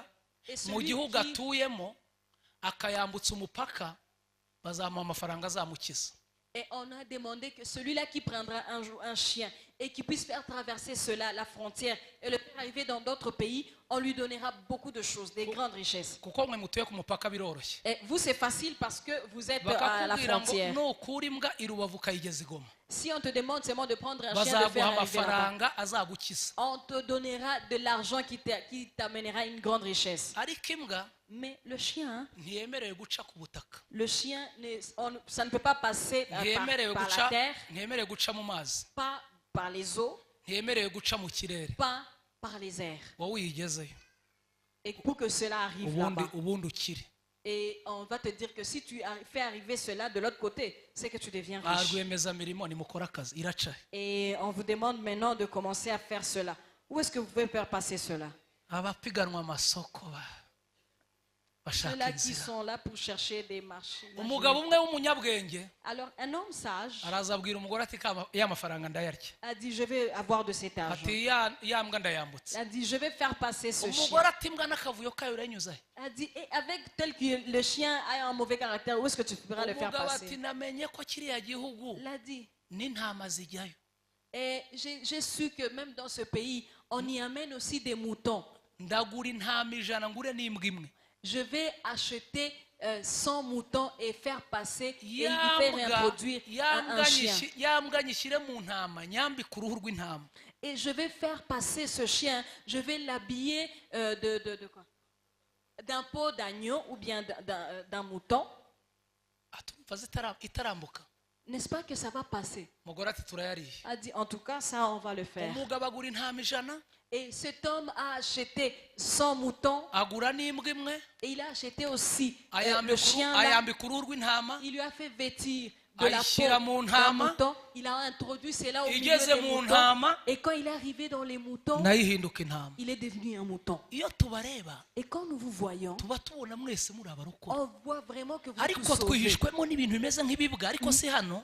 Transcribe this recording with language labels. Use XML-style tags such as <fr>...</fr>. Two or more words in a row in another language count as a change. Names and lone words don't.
<fr>Et</fr> <rw>mu</rw> <fr>celui</fr> <rw>gihugu</rw> <fr>qui,</fr> <rw>atuyemo akayambutsa umupaka bazamuha amafaranga azamukiza</rw> <fr>et on a demandé que celui-là qui prendra un jour un chien et qui puisse faire traverser cela, la frontière, et le faire arriver dans d'autres pays, on lui donnera beaucoup de choses, des grandes richesses.</fr> <rw>kuko mwe mutuye ku mupaka biroroshye</rw> <fr>Et vous, c'est facile parce que vous êtes à la</fr> <rw>bakakubwira ngo</rw> <fr>frontière.</fr> <rw>nukura imbwa i rubavu ukayigeza i Goma</rw> <fr>Si on te demande seulement de prendre un chien, de faire</fr> <rw>bazaguha</rw> <fr>arriver là-bas,</fr> <rw>amafaranga azagukiza</rw> <fr>on te donnera de l'argent qui t'amènera une grande richesse.</fr> <rw>ariko imbwa</rw> <fr>Mais le chien,</fr> <rw>ntiyemerewe guca ku butaka</rw> <fr>le chien, ça ne peut pas passer</fr> <rw>ntiyemerewe</rw> <fr>par la</fr> <rw>guca</rw> <fr>terre,</fr> <rw>ntiyemerewe guca mu mazi</rw> <fr>pas par les eaux,</fr> <rw>ntiyemerewe guca mu kirere</rw> <fr>pas par les airs.</fr> <rw>wowe uyigezeyo</rw> <fr>Et pour que cela arrive là-bas,</fr> <rw>ubundi ukire</rw> <fr>et on va te dire que si tu fais arriver cela de l'autre côté, c'est que tu deviens</fr> <rw>ba</rw> <fr>riche.</fr> <rw>rwiyemezamirimo nimukore akazi iraca</rw> <fr>Et on vous demande maintenant de commencer à faire cela. Où est-ce que vous pouvez faire passer cela?</fr> <rw>abapiganwa amasoko bashaka</rw> <fr>Ceux-là qui</fr> <rw>inzira</rw> <fr>sont là pour chercher des marchés.</fr> <rw>umugabo umwe w'umunyabwenge</rw> <fr>Alors, un homme sage</fr> <rw>araza abwira umugore ati ya mafaranga ndayarya</rw> <fr>a dit, je vais avoir de cet argent.</fr> <rw>ati ya mbwa ndayambutse</rw> <fr>Il a dit, je vais faire passer ce chien.</fr> <rw>umugore ati imbwa n'akavuyo kayo uranyuze</rw> <fr>Il a dit, et avec tel que le chien a un mauvais caractère, où est-ce que tu pourras le faire</fr> <rw>umugabo ati</rw> <fr>passer?</fr> <rw>namenye ko kiriya gihugu</rw> <fr>Il a dit,</fr> <rw>n'intama zijyayo</rw> <fr>et j'ai su que même dans ce pays, on y amène aussi des moutons.</fr> <rw>ndagura intama ijana ngure n'imbwa imwe</rw> <fr>Je vais acheter 100 moutons et faire passer et y</fr> <rw>ya</rw> <fr>faire</fr> <rw>mbwa</rw> <fr>réintroduire un chien.</fr> <rw>ya mbwa nyishyire mu ntama nyambike uruhu rw'intama</rw> <fr>Et je vais faire passer ce chien, je vais l'habiller de quoi? D'un pot d'agneau ou bien d'un mouton.</fr> <rw>atumva itarambuka</rw> <fr>N'est-ce pas que ça va passer?</fr> <rw>umugore ati turayariye</rw> <fr>A dit, en tout cas, ça, on va le faire.</fr> <rw>umugabo agura intama ijana</rw> <fr>Et cet homme a acheté 100 moutons</fr> <rw>agura n'imbwa imwe</rw> <fr>et il a acheté aussi le chien là.</fr> <rw>ayambika uruhu rw'intama</rw> <fr>Il lui a fait vêtir de la</fr> <rw>ayishyira</rw> <fr>peau</fr> <rw>mu</rw> <fr>d'un</fr> <rw>ntama</rw> <fr>mouton. Il a introduit cela au milieu</fr> <rw>igeze</rw> <fr>des</fr> <rw>mu</rw> <fr>moutons.</fr> <rw>ntama</rw> <fr>Et quand il est arrivé dans les moutons,</fr> <rw>nayo ihinduka intama</rw> <fr>il est devenu un mouton.</fr> <rw>iyo tubareba</rw> <fr>Et quand nous vous voyons,</fr> <rw>tuba tubona mwese muri abarokora</rw> <fr>on voit vraiment que vous êtes</fr> <rw>ariko</rw> <fr>tous sauvés.</fr> <rw>twihishwemo n'ibintu bimeze nk'ibibwa ariko si hano</rw>